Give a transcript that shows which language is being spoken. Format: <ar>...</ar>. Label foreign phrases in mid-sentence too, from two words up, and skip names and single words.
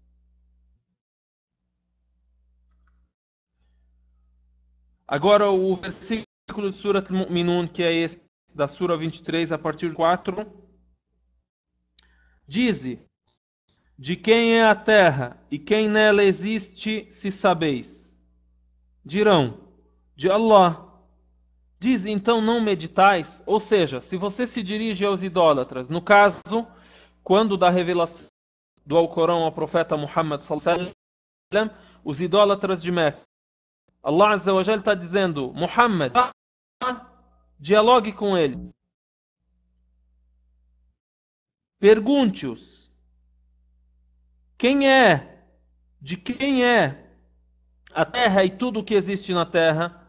<pt>Agora o versículo de Surat Al-Mu'minun, que é esse da Sura 23, a partir de 4, diz: de quem é a terra e quem nela existe, se sabeis. Dirão: de Allah. Diz: então não meditais? Ou seja, se você se dirige aos idólatras, no caso, quando da revelação do Alcorão ao profeta Muhammad</pt> <ar>صلى الله عليه وسلم,</ar> <pt>os idólatras de Meca, Allah</pt> <ar>عز وجل</ar> <pt>está dizendo: Muhammad, dialogue com ele. Pergunte-os: quem é, de quem é a terra e tudo o que existe na terra?</pt>